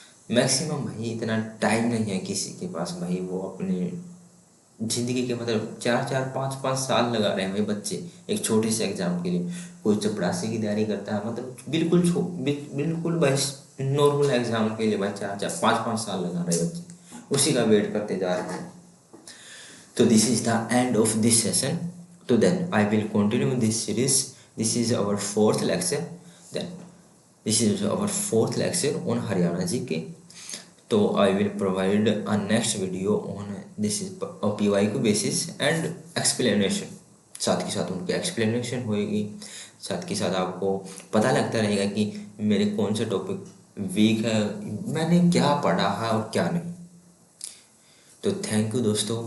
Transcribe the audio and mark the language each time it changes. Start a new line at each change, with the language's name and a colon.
Hindi: Maximum भाई इतना time नहीं है किसी के पास भाई, वो अपने जिंदगी के मतलब 4-4 5-5 साल लगा रहे हैं भाई बच्चे एक छोटे से एग्जाम के लिए। कोई चपरासी की तैयारी करता है, मतलब बिल्कुल भाई नॉर्मल एग्जाम के लिए भाई 4-4 5-5 साल लगा रहे हैं बच्चे, उसी का वेट करते जा रहे हैं।
English: तो this is the end of this session. So then I will continue this series. This is our fourth lecture. Then this is our fourth lecture on Haryana GK. So I will provide a next video on this is PYQ basis and explanation.
Hindi: साथ के साथ उनकी explanation होएगी, साथ के साथ आपको पता लगता रहेगा कि मेरे कौन से टॉपिक वीक है, मैंने क्या पढ़ा है और क्या नहीं। तो थैंक यू दोस्तों।